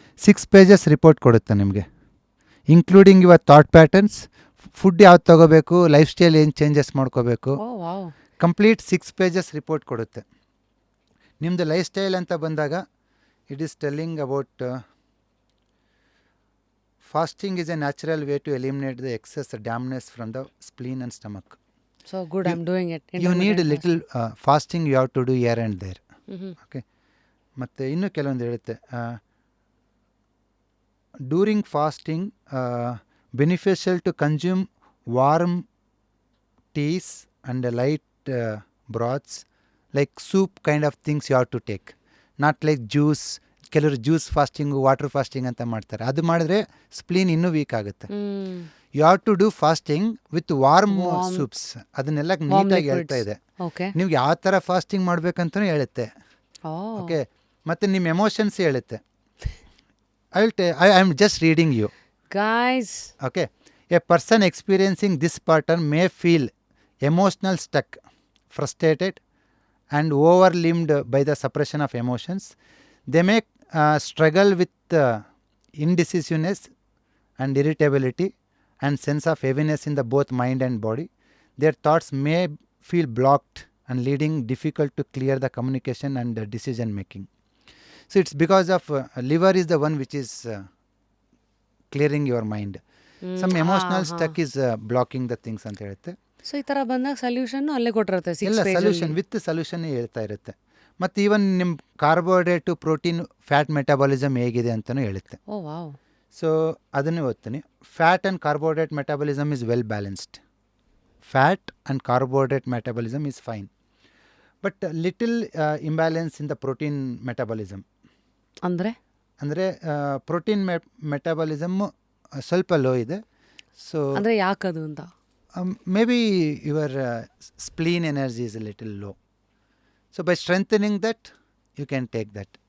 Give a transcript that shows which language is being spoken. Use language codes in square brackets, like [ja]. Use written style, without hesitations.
[kn] 6 pages report ಕೊಡುತ್ತೆ ನಿಮಗೆ, including your thought patterns, food ಯಾವ್ದು ತೊಗೋಬೇಕು, ಲೈಫ್ ಸ್ಟೈಲ್ ಏನು ಚೇಂಜಸ್ ಮಾಡ್ಕೋಬೇಕು, ಕಂಪ್ಲೀಟ್ 6 pages ರಿಪೋರ್ಟ್ ಕೊಡುತ್ತೆ. ನಿಮ್ಮದು ಲೈಫ್ ಸ್ಟೈಲ್ ಅಂತ ಬಂದಾಗ [en] It is telling about Fasting is a natural way to eliminate the excess dampness from the spleen and stomach. So good I am doing it. You need a little fasting you have to do here and there. Okay. [kn] ಮತ್ತು ಇನ್ನೂ ಕೆಲವೊಂದು ಹೇಳುತ್ತೆ, [en] During fasting beneficial to consume warm teas and light broths like soup kind of things you have to take, not like juice. [kn] ಕೆಲವರು juice fasting, water fasting ಅಂತ ಮಾಡ್ತಾರೆ. ಅದು ಮಾಡಿದ್ರೆ spleen ಇನ್ನೂ ವೀಕ್ ಆಗುತ್ತೆ. [en] You have to do fasting with warm soups. [kn] ಅದನ್ನೆಲ್ಲ ನೀಟಾಗಿ ಹೇಳ್ತಾ ಇದೆ. [en] Okay. [kn] ನೀವು ಯಾವ ಥರ ಫಾಸ್ಟಿಂಗ್ ಮಾಡ್ಬೇಕಂತಲೂ ಹೇಳುತ್ತೆ. ಓಕೆ. ಮತ್ತು ನಿಮ್ಮ ಎಮೋಷನ್ಸ್ ಹೇಳುತ್ತೆ. [en] I am just reading you guys. Okay. A person experiencing this pattern may feel emotional stuck, frustrated and overwhelmed by the suppression of emotions. They may struggle with indecisiveness and irritability and sense of heaviness in the both mind and body. Their thoughts may feel blocked and leading difficult to clear the communication and the decision making. So it's because of liver is the one which is clearing your mind. Some emotional stuck is blocking the things [kn] ಅಂತ ಹೇಳುತ್ತೆ. So ಈ ಥರ ಬಂದಾಗ solution ಅಲ್ಲೇ ಕೊಟ್ಟಿರುತ್ತೆ. ಎಲ್ಲ solution with solution ಹೇಳ್ತಾ ಇರುತ್ತೆ. ಮತ್ತು ಈವನ್ ನಿಮ್ಮ ಕಾರ್ಬೋಹೈಡ್ರೇಟು, ಪ್ರೋಟೀನ್, ಫ್ಯಾಟ್ ಮೆಟಾಬಾಲಿಸಮ್ ಹೇಗಿದೆ ಅಂತಲೂ ಹೇಳುತ್ತೆ. [en] Oh wow. [kn] ಸೊ ಅದನ್ನೇ ಓದ್ತೀನಿ. [en] Fat and carbohydrate metabolism is well balanced. Fat and carbohydrate metabolism is fine, but little imbalance in the protein metabolism. [kn] ಅಂದರೆ ಪ್ರೋಟೀನ್ ಮೆಟಾಬಾಲಿಸಮ್ ಸ್ವಲ್ಪ ಲೋ ಇದೆ. [en] so [kn] ಅಂದರೆ ಯಾಕದು ಅಂತ, [en] Maybe your spleen energy is a little low. So by strengthening that, you can take that.